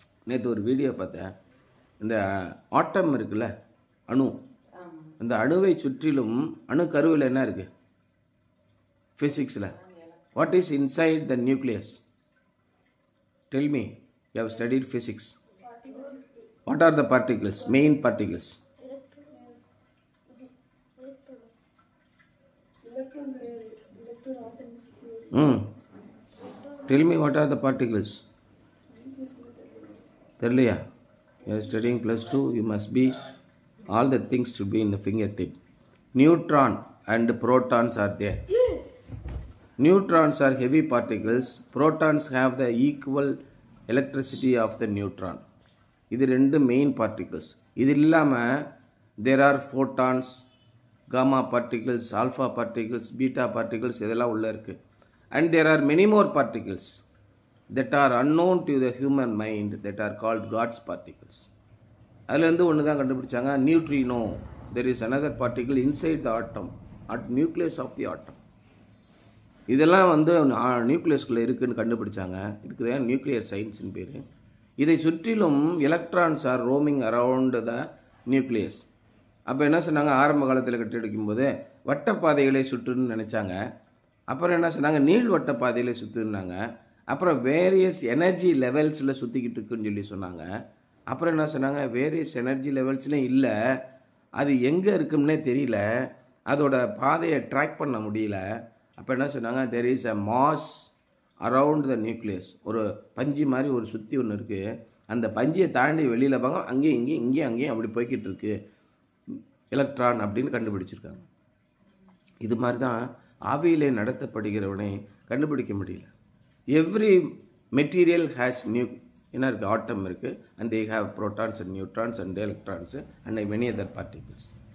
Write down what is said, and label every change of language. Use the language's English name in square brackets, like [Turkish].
[Tamil] நேற்று ஒரு வீடியோ பார்த்தேன். இந்த ஆட்டம் இருக்குல்ல, அணு, அந்த அணுவை சுற்றிலும் அணு கருவில் என்ன இருக்கு? [English] பிசிக்ஸில் what is inside the nucleus? Tell me, you have studied physics. What are the particles, main particles? Tell me, what are the particles? [Tamil] தெரியலையா? [English] You are studying +2, you must be, all the things should be in the fingertip. Neutron and protons are there. Neutrons are heavy particles. Protons have the equal electricity of the neutron. [Tamil] இது ரெண்டு main particles. இது இல்லாமல் [English] there are photons, gamma particles, alpha particles, beta particles, [Tamil] இதெல்லாம் உள்ள இருக்கு. [English] And there are many more particles that are unknown to the human mind that are called God's particles. [Tamil] அதுலேருந்து ஒன்று தான் கண்டுபிடிச்சாங்க, neutrino. [English] There is another particle inside the atom, at nucleus of the atom. [Tamil] இதெல்லாம் நியூக்ளியஸ்குள்ளே இருக்குன்னு கண்டுபிடிச்சாங்க. இதுக்கு தான் nuclear சயின்ஸ்னு பேர். இதை சுற்றிலும் [English] Electrons are roaming around the nucleus. [Tamil] அப்போ என்ன சொன்னாங்க, ஆரம்ப காலத்தில் கட்டடிக்கும் போது வட்டப்பாதைகளை சுற்றுன்னு நினச்சாங்க. அப்புறம் என்ன சொன்னாங்க, நீள்வட்ட பாதையில் சுற்றுனாங்க. அப்புறம் வேரியஸ் எனர்ஜி லெவல்ஸில் சுற்றிக்கிட்டு இருக்குன்னு சொல்லி சொன்னாங்க. அப்புறம் என்ன சொன்னாங்க, வேரியஸ் எனர்ஜி லெவல்ஸ்லையும் இல்லை, அது எங்கே இருக்குன்னே தெரியல, அதோட பாதையை ட்ராக் பண்ண முடியல. அப்போ என்ன சொன்னாங்க, [English] there is a mass around the nucleus. [Tamil] ஒரு பஞ்சு மாதிரி ஒரு சுற்றி ஒன்று இருக்குது. அந்த பஞ்சியை தாண்டி வெளியில் பாங்க, அங்கேயும் இங்கேயும் இங்கேயும் அங்கேயும் அப்படி போய்கிட்டு இருக்கு எலக்ட்ரான் அப்படின்னு கண்டுபிடிச்சிருக்காங்க. இது மாதிரி தான் ஆவியிலே நடத்தப்படுகிறவனை கண்டுபிடிக்க முடியல. [English] every material has [Tamil] என்ன இருக்குது, ஆட்டம் இருக்குது, [English] And they have protons and neutrons and electrons and many other particles.